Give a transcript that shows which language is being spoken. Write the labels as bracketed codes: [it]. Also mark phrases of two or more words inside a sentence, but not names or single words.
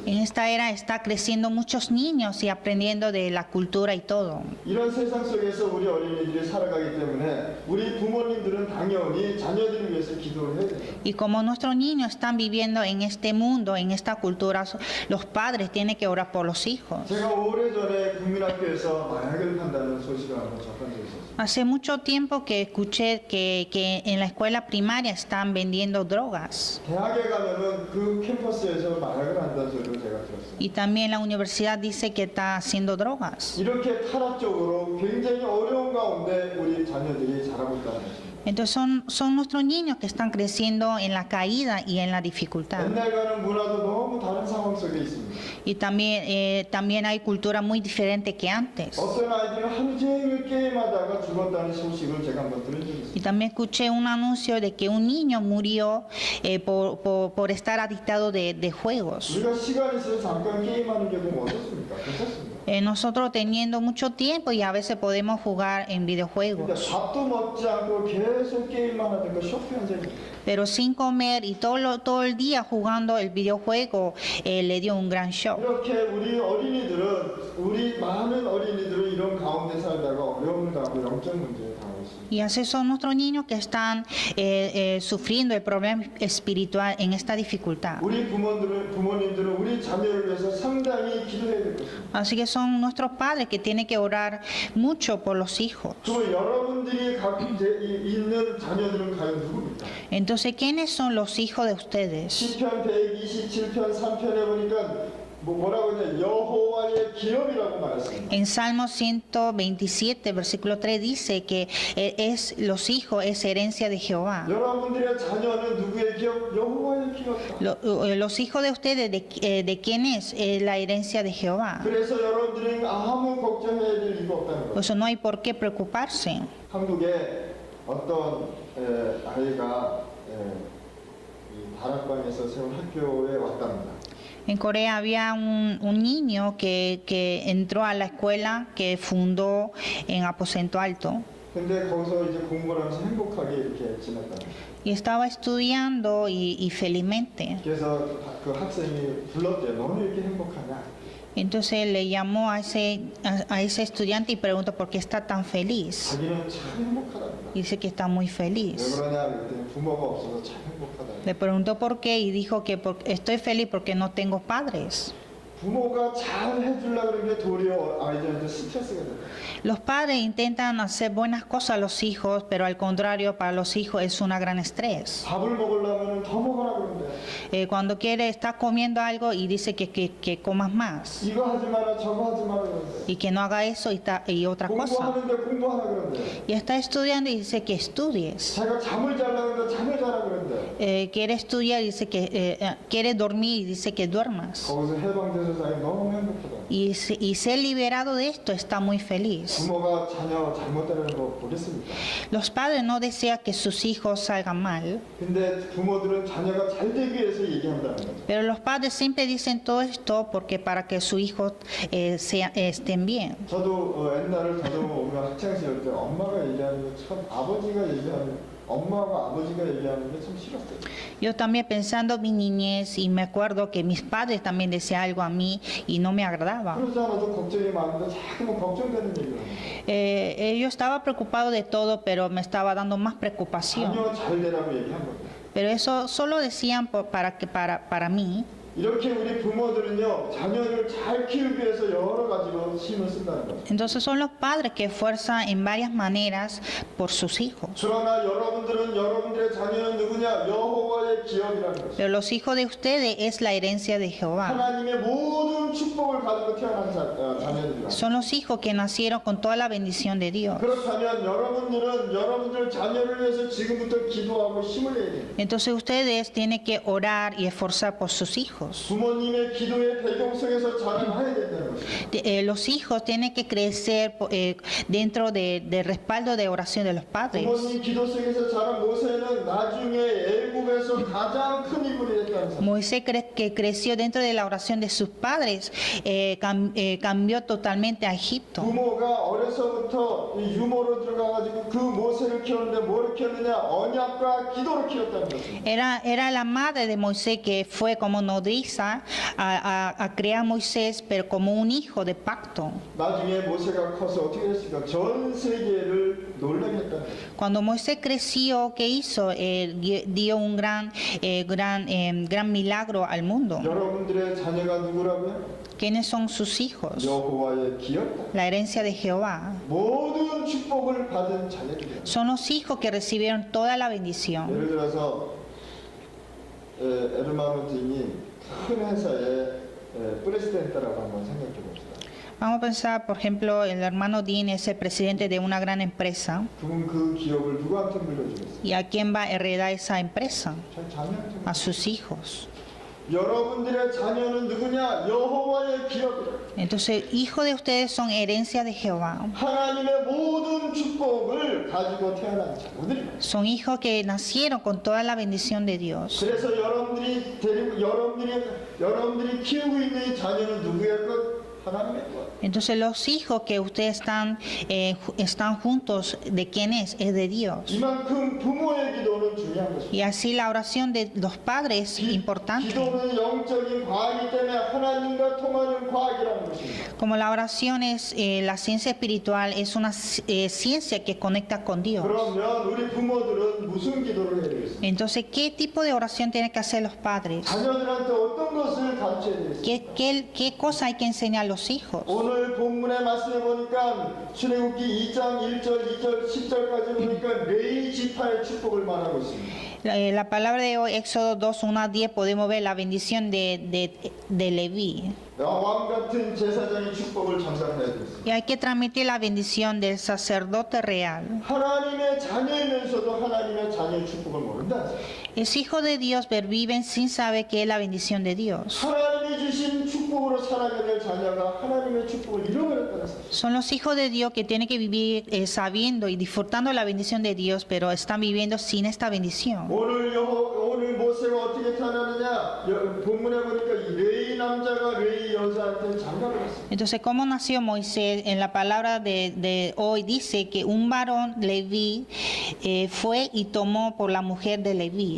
[es] En esta era está creciendo muchos niños y aprendiendo de la cultura y todo. [ko] 이런 세상 속에서 우리 어린이들이 살아가기 때문에 우리 부모님들은 당연히 자녀들을 위해서 기도를 해야 됩니다. [es] Y como nuestros niños están viviendo en este mundo, en esta cultura, los padres tienen que orar por los hijos. [ko] 제가 오래전에 국민학교에서 마약을 판다는 소식을 한번 접한 적이 있었어요. [es] Hace mucho tiempo que escuché que en la escuela primaria están vendiendo drogas. [ko] 대학에 가면은 그 캠퍼스에서 마약을 한다는 소리를 제가 들었어요. [es] Y también la universidad dice que está haciendo drogas. [ko] 이렇게 타락적으로 굉장히 어려운 가운데 우리 자녀들이 자라고 있다는 것입니다. [es] Entonces son nuestros niños que están creciendo en la caída y en la dificultad. [ko] 옛날과는 문화도 너무 다른 상황 속에 있습니다. [es] Y también hay cultura muy diferente que antes. [ko] 어떤 아이들은 하루 종일 게임하다가 죽었다는 소식을 제가 한번 들은 적이 있어요. [es] Y también escuché un anuncio de que un niño murió por estar adictado de juegos. [ko] 우리가 시간 있어서 잠깐 게임하는 경우 어떻습니까? 괜찮습니다. [es] Nosotros teniendo mucho tiempo y a veces podemos jugar en [ko] 근데 [es] videojuegos, [ko] 밥도 먹지 않고 계속 게임만 하다가 쇼핑한 적이 있어요. [es] pero sin comer y todo el día jugando el videojuego le dio un gran shock. [ko] 이렇게 우리 많은 어린이들은 이런 가운데 살다가 어려움을 당하고 영적 문제에 당하고 있습니다. [es] Y así son nuestros niños que están sufriendo el problema espiritual en esta dificultad. [ko] 우리 부모님들은 우리 자녀를 위해서 상당히 기도해야 될 것입니다. [es] Así que son nuestros padres que tienen que orar mucho por los hijos. [ko] 그럼 여러분들이 있는 자녀들은 과연 누굽니까? [es] Entonces, ¿quiénes son los hijos de ustedes? [ko] 시편 127편 3편에 보니까 뭐라고 하냐 여호와의 기업이라고 말했습니다. [es] En Salmo 127, versículo 3 dice que los hijos es herencia de Jehová. [ko] 여러분들의 자녀는 누구의 기업? 여호와의 기업이다. [es] Los hijos de ustedes, ¿de quién es? La herencia de Jehová. [ko] 그래서 여러분들은 아무 걱정해야 될 이유가 없다는 [es] Por [ko] 거예요. [es] eso no hay por qué preocuparse. [ko] 한국에 어떤 아이가 이 다락방에서 세운 학교에 왔답니다. [es] En Corea había un niño que entró a la escuela que fundó en Aposento Alto [ko] 근데 거기서 이제 공부를 하면서 행복하게 이렇게 지냈다. [es] y estaba estudiando y felizmente. [ko] 그래서 그 학생이 불렀대요. 너는 이렇게 행복하냐? [es] Entonces le llamó a ese estudiante y preguntó por qué está tan feliz. [ko] 자기는 참 행복하답니다. [es] Y dice que está muy [ko] 왜 [es] feliz. [ko] 그러냐 그랬더니 부모가 없어서 참 행복하다. [es] Le preguntó por qué y dijo que estoy feliz porque no tengo padres. [ko] 부모가 잘 해주려고 그러는 게 도리어 아이들한테 스트레스가 돼요. [es] Los padres intentan hacer buenas cosas a los hijos, pero al contrario, para los hijos es una gran estrés. [ko] 밥을 먹으려면 더 먹으라 그러는데 [es] Cuando quiere, está comiendo algo y dice que comas más. [ko] 이거 하지 마라 저거 하지 마라 그러는데 [es] Y que no haga eso y otra cosa. [ko] 공부하는데 공부하라 그러는데 [es] Y está estudiando y dice que estudies. [ko] 자기가 잠을 자려고 그러는데 잠을 자라 그러는데 [es] Quiere estudiar y dice que quiere dormir y dice que duermas. [ko] 거기서 해방돼서 자기 너무 행복하다. [es] Y ser liberado de esto está muy feliz. [ko] 부모가 자녀 잘못되는 거 보겠습니까? [es] Los padres no desean que sus hijos salgan mal, [ko] 근데 부모들은 자녀가 잘 되기 위해서 얘기한다는 거죠. [es] pero los padres siempre dicen todo esto porque para que sus hijos estén bien. [ko] 저도 저도 우리가 학창 시절 때 엄마가 얘기하는 게 참 엄마가 아버지가 얘기하는 게 참 싫었어요. [es] Yo también pensando en mi niñez y me acuerdo que mis padres también decían algo a mí y no me agradaba. [ko] 그러지 않아도 걱정이 많은데 자꾸 걱정되는 얘기를 합니다. [es] Yo estaba preocupado de todo, pero me estaba dando más preocupación. [ko] 자녀 잘 되라고 얘기한 겁니다. [es] Pero eso solo decían para mí. [ko] 이렇게 우리 부모들은요 자녀를 잘 키우기 위해서 여러 가지로 힘을 쓴다는 거죠. [es] Entonces son los padres que esfuerzan en varias maneras por sus hijos. [ko] 그러나 여러분들의 자녀는 누구냐? 여호와의 기업이라는 거죠. [es] Pero los hijos de ustedes es la herencia de Jehová. [ko] 하나님의 모든 축복을 가지고 태어난 자녀들이라. [es] Son los hijos que nacieron con toda la bendición de Dios. [ko] 그렇다면 여러분들은 여러분들 자녀를 위해서 지금부터 기도하고 힘을 내야 돼요. [es] Entonces ustedes tienen que orar y esforzar por sus hijos. hijos. [ko] 부모님의 기도의 배경 속에서 자라나야 된다는 것입니다. [es] Los hijos tienen que crecer dentro del respaldo de oración de los padres. [ko] 부모님 기도 속에서 자란 모세는 나중에 애굽에서 가장 큰 인물이 됐다는 사실. [es] Moisés que creció dentro de la oración de sus padres, cambió totalmente a Egipto. [ko] 부모가 어려서부터 이 유모로 들어가가지고 그 모세를 키웠는데 뭐를 키웠느냐? 언약과 기도로 키웠다는 것입니다. [es] Era la madre de Moisés que fue como nodriza a criar a Moisés, pero como un hijo de pacto. [ko] 나중에 모세가 커서 어떻게 했을까? 전 세계를 놀라게 했다는 거죠. [es] Cuando Moisés creció, ¿qué hizo? Dio un gran milagro al mundo. [ko] 여러분들의 자녀가 누구라고요? [es] ¿Quiénes son sus hijos? [ko] 여호와의 기업다. [es] La herencia de Jehová. [ko] 모든 축복을 받은 자녀들이에요. [es] Son los hijos que recibieron toda la bendición. [ko] 예를 들어서 에르마노팀이 큰 회사의 프레시덴트라고 한번 생각해 봅시다. [es] Vamos a pensar, por ejemplo, el hermano Dean es el presidente de una gran empresa. [ko] 그럼 그 기업을 누구한테 물려주겠어요? [es] ¿Y a quién va a heredar esa empresa? [ko] 자녀한테. [es] A sus hijos. [ko] 여러분들의 자녀는 누구냐? 여호와의 기업이다. [es] Entonces, hijos de ustedes son herencia de Jehová. [ko] 하나님의 모든 축복을 가지고 태어난 자녀들이다. [es] Son hijos que nacieron con toda la bendición de Dios. [ko] 그래서 여러분들이 키우고 있는 이 자녀는 누구의 것? 하나님의 것. [es] Entonces, los hijos que ustedes están juntos, ¿de quién es? Es de Dios. [ko] 이만큼 부모의 기도는 중요한 것입니다. [es] Y así la oración de los padres es importante. [ko] 기도는 영적인 과학이기 때문에 하나님과 통하는 과학이라는 것입니다. [es] Como la oración es la ciencia espiritual, es una ciencia que conecta con Dios. [ko] 그러면 우리 부모들은 무슨 기도를 해야 되겠습니까? [es] Entonces, ¿qué tipo de oración tienen que hacer los padres? [ko] 자녀들한테 어떤 것을 가르쳐야 되겠습니까? [es] ¿Qué cosa hay que enseñar a los hijos? [ko] 오늘 본문의 말씀에 보니까 출애굽기 2장 1절, 2절, 10절까지 보니까 레위 지파의 축복을 말하고 있습니다. [es] La palabra de hoy, Éxodo 2, 1 a 10, podemos ver la bendición de Leví. [ko] 왕 같은 제사장의 축복을 전달해야 되겠습니다. [es] Y hay que transmitir la bendición del sacerdote real. [ko] 하나님의 자녀이면서도 하나님의 자녀의 축복을 모른다. [es] Es hijo de Dios, pero viven sin saber qué es la bendición de Dios. [ko] 하나님이 주신 축복으로 살아가야 될 자녀가 하나님의 축복을 잃어버렸다는 사실. [es] Son los hijos de Dios que tienen que vivir sabiendo y disfrutando la bendición de Dios, pero están viviendo sin esta bendición. [ko] 오늘 모세가 어떻게 태어나느냐? 본문에 보니까 이 레위 남자가 레위 여자한테 장가를 했어요. [es] Entonces, ¿cómo nació Moisés? En la palabra de hoy dice que un varón Leví fue y tomó por la mujer de Leví.